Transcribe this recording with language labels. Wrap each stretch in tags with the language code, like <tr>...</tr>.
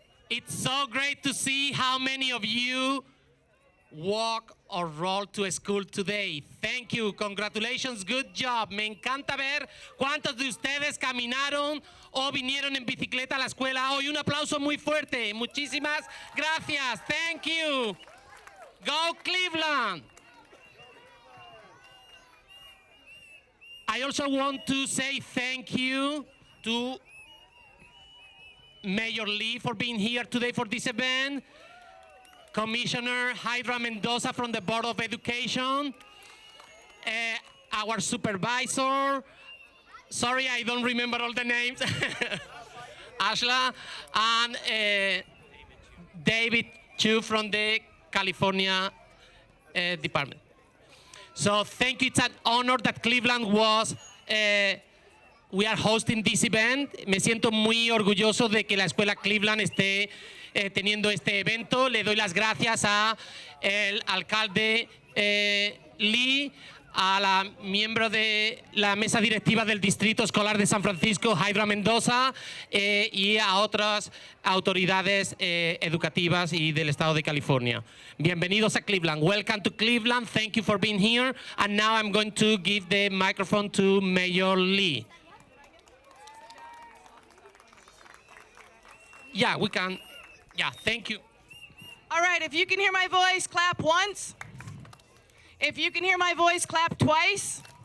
<en>It's so great to see how many of you walk or roll to school today. Thank you. Congratulations. Good job.</en> <es>Me encanta ver cuántos de ustedes caminaron o vinieron en bicicleta a la escuela hoy. Un aplauso muy fuerte. Muchísimas gracias.</es> <en>Thank you. Go Cleveland. I also want to say thank you to Mayor Lee for being here today for this event, Commissioner Hydra Mendoza from the Board of Education, our supervisor, sorry I don't remember all the names, Ashla, and David Chiu from the California department. So thank you. It's an honor that Cleveland was, we are hosting this event.</en> <es>Me siento muy orgulloso de que la escuela Cleveland esté teniendo este evento. Le doy las gracias a el alcalde Lee, a la miembro de la mesa directiva del Distrito Escolar de San Francisco, Hydra Mendoza, y a otras autoridades educativas y del estado de California. Bienvenidos a Cleveland.</es> <en>Welcome to Cleveland. Thank you for being here. And now I'm going to give the microphone to Mayor Lee. Yeah, we can. Yeah, thank you. All right, if you can hear my voice, clap once. If you can hear my voice, clap twice.</en>